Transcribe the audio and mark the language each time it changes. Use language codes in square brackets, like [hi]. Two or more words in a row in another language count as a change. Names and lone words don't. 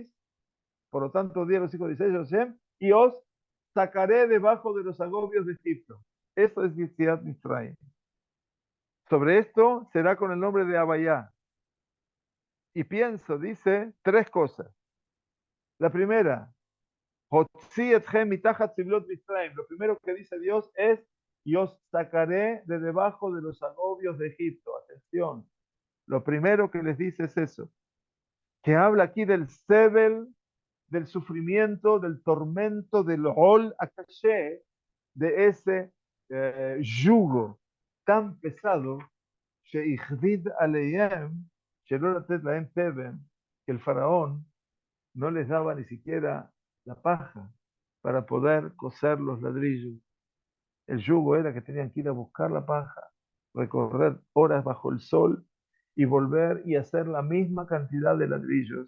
[es] Por lo tanto, di a los hijos de Israel, y os sacaré debajo de los agobios de Egipto. Eso es [he] יציאת מצרים. [es] Sobre esto será con el nombre de Abayá. Y pienso, dice, tres cosas. La primera, [he] הוצאתי אתכם מתחת סבלות מצרים. [es] Lo primero que dice Dios es, y os sacaré de debajo de los agobios de Egipto. Atención, lo primero que les dice es eso, que habla aquí del sebel, del sufrimiento, del tormento, del [he] עול הקשה, [es] de ese yugo tan pesado, [he] שהכביד עליהם, שלא לתת להם תבן, [es] que el faraón no les daba ni siquiera la paja para poder coser los ladrillos. El yugo era que tenían que ir a buscar la paja, recorrer horas bajo el sol y volver y hacer la misma cantidad de ladrillos.